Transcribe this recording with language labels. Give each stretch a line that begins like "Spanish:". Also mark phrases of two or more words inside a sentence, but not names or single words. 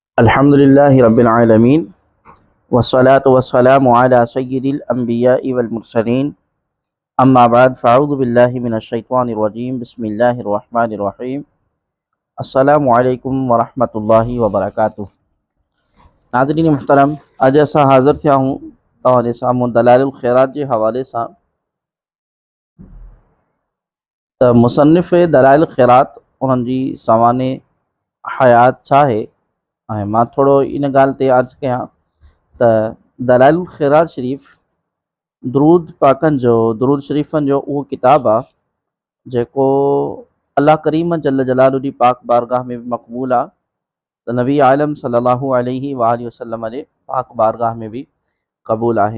Arabic: الحمد لله رب العالمين والصلاة والسلام على سيد الأنبياء والمرسلين أما بعد فأعوذ بالله من الشيطان الرجيم بسم الله الرحمن الرحيم السلام عليكم ورحمة الله وبركاته.
Sindhi: नाज़रीन मुहतरम, अॼु असां हाज़िर थिया हूँ तव्हांजे साम्हूं दलाइलुल ख़ैरात जे हवाले सां। त मुसन्निफ़ दलाइलुल ख़ैरात उन्हनि जी सवाने हयात छा आहे, ऐं मां थोरो इन ॻाल्हि ते अर्ज़ु कयां त दलाइलुल ख़ैरात शरीफ़ दुरूद पाकनि जो, दुरूद शरीफ़नि जो उहो किताबु आहे जेको अल्लाह करीम
Arabic: جل جلاله
Sindhi: जी पाक बारगाह में बि मक़बूल आहे, त नबी आलम
Arabic: صلى الله عليه وسلم
Sindhi: जे पाक बारगाह में बि क़बूल आहे।